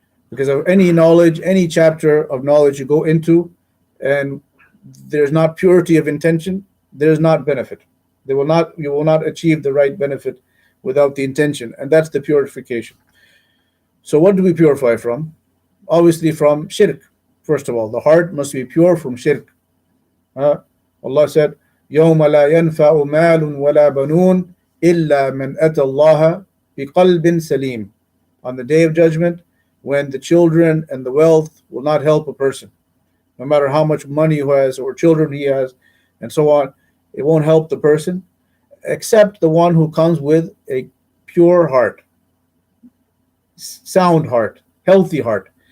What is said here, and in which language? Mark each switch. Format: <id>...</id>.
<en>Because of any knowledge, any chapter of knowledge you go into, and there's not purity of intention, there's not benefit. You will not achieve the right benefit without the intention, and that's the purification. So what do we purify from? Obviously from shirk. First of all, the heart must be pure from shirk. Allah said,</en> <ar>يَوْمَ لَا يَنْفَعُ مَالٌ وَلَا بَنُونَ إِلَّا مَنْ أَتَى اللَّهَ بِقَلْبٍ سَلِيمٍ.</ar> <en>On the day of judgment, when the children and the wealth will not help a person, no matter how much money he has or children he has, and so on, it won't help the person, except the one who comes with a pure heart, sound heart, healthy heart.</en>